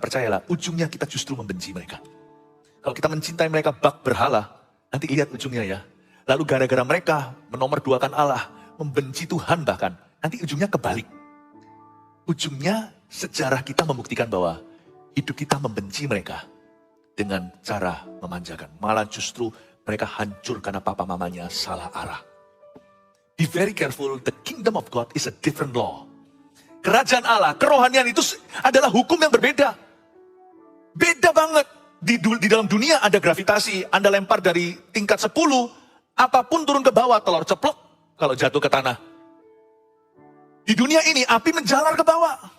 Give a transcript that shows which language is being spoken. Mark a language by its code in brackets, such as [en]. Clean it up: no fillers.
[id] Percayalah, ujungnya kita justru membenci mereka. Kalau kita mencintai mereka bak berhala, nanti lihat ujungnya ya. Lalu gara-gara mereka menomorduakan Allah, membenci Tuhan bahkan, nanti ujungnya kebalik. Ujungnya sejarah kita membuktikan bahwa hidup kita membenci mereka dengan cara memanjakan. Malah justru mereka hancur karena papa mamanya salah arah. [en] Be very careful, the kingdom of God is a different law. [id] Kerajaan Allah, kerohanian itu adalah hukum yang berbeda. Beda banget. Di dalam dunia ada gravitasi, Anda lempar dari tingkat 10, apapun turun ke bawah, telur ceplok kalau jatuh ke tanah. Di dunia ini api menjalar ke bawah.